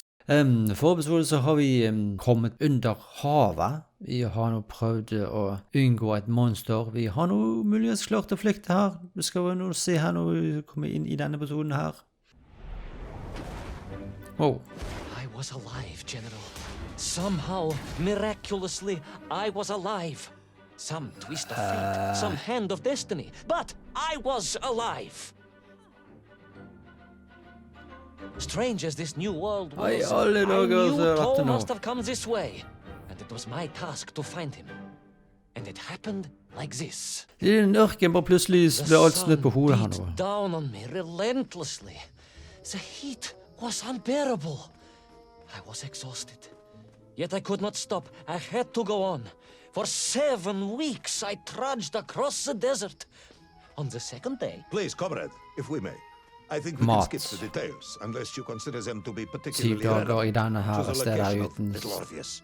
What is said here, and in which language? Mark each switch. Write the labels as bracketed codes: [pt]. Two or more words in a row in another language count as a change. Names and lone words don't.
[no] For episode så har vi kommet under havet. Vi har nå prøvd å unngå et monster. Vi har nå muligens klart å flykte her. Vi skal nå se her når vi kommer inn i denne episoden her. [en] Wow. I was alive, General. Somehow, miraculously, I was alive. Some twist of fate, some hand of destiny, but I was alive. Strange as this new world was, I knew Toll must have come this way, and it was my task to find him. And it happened like this. [no] I den ørken bare plutselig ble alt snudd på hodet her nå. [en] The sun beat down on me relentlessly. The heat was unbearable. I was exhausted. Yet I could not stop. I had to go on. For 7 weeks I trudged across the desert. On the second day... Please, comrade, if we may. I think we can skip the details, unless you consider them to be particularly relevant to the location of Little Orpheus.